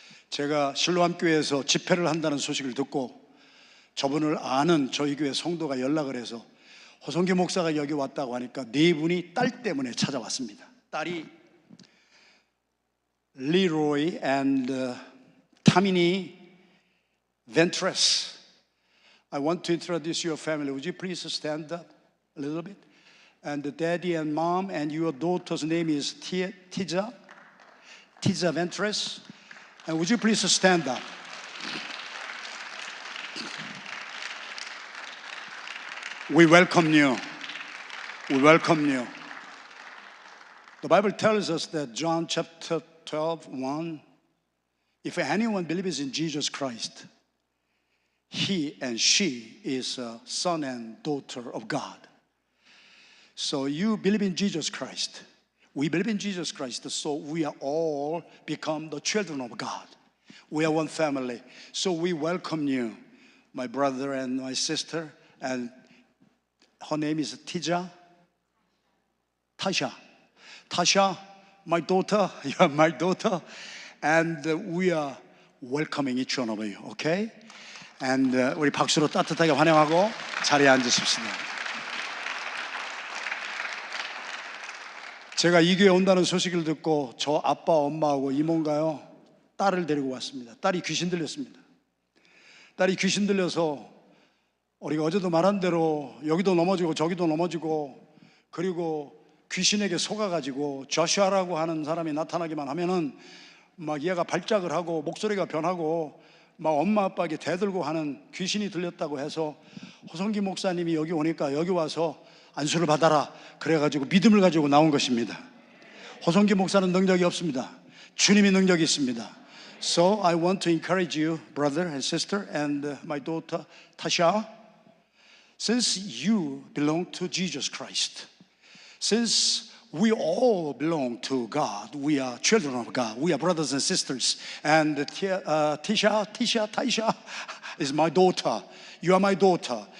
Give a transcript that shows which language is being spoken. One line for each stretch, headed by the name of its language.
Korean: 제가 실로암 교회에서 집회를 한다는 소식을 듣고 저분을 아는 저희 교회 성도가 연락을 해서 호성규 목사가 여기 왔다고 하니까 4분이 딸 때문에 찾아왔습니다. 딸이 리로이 and 타미니 벤트레스.
English: I want to introduce your family. Would you please stand up a little bit? And the daddy and mom and your daughter's name is Tija Ventres. And would you please stand up? We welcome you. We welcome you. The Bible tells us that John chapter 12:1, if anyone believes in Jesus Christ, he and she is a son and daughter of God. So you believe in Jesus Christ. We believe in Jesus Christ, so we are all become the children of God. We are one family. So we welcome you, my brother and my sister, and her name is Tasha, my daughter, you are my daughter, and we are welcoming each one of you, okay?
Korean: And 우리 박수로 따뜻하게 환영하고 자리에 앉으십시다. 제가 이 교회에 온다는 소식을 듣고 저 아빠, 엄마하고 이모인가요? 딸을 데리고 왔습니다. 딸이 귀신 들렸습니다. 딸이 귀신 들려서 우리가 어제도 말한 대로 여기도 넘어지고 저기도 넘어지고, 그리고 귀신에게 속아가지고 조슈아라고 하는 사람이 나타나기만 하면은 막 얘가 발작을 하고 목소리가 변하고 막 엄마 아빠에게 대들고 하는 귀신이 들렸다고 해서 호성기 목사님이 여기 오니까 여기 와서 안수를 받아라 그래가지고 믿음을 가지고 나온 것입니다. 호성기 목사는 능력이 없습니다. 주님이 능력이 있습니다.
English: So I want to encourage you, brother and sister, and my daughter Tasha, since you belong to Jesus Christ, since we all belong to God, we are children of God, we are brothers and sisters, and Tasha is my daughter. You are my daughter.